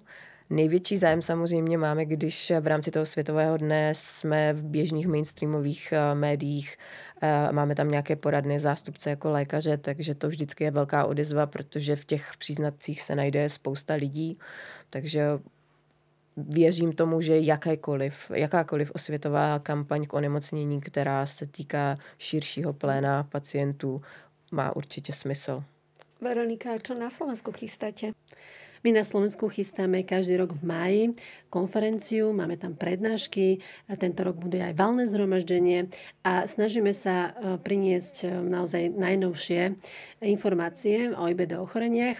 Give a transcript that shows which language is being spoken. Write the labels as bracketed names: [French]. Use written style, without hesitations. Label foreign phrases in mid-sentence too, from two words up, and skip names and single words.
[Czech] Největší zájem samozřejmě máme, když v rámci toho Světového dne jsme v běžných mainstreamových médiích, máme tam nějaké poradné zástupce jako lékaře, takže to vždycky je velká odezva, protože v těch příznacích se najde spousta lidí, takže věřím tomu, že jakákoliv osvětová kampaň k onemocnění, která se týká širšího pléna pacientů, má určitě smysl. [Slovak] Veronika, čo na Slovensku chystáte? My na Slovensku chystáme každý rok v máji konferenciu, máme tam prednášky, a tento rok bude aj valné zhromaždenie a snažíme sa priniesť naozaj najnovšie informácie o IBD ochoreniach.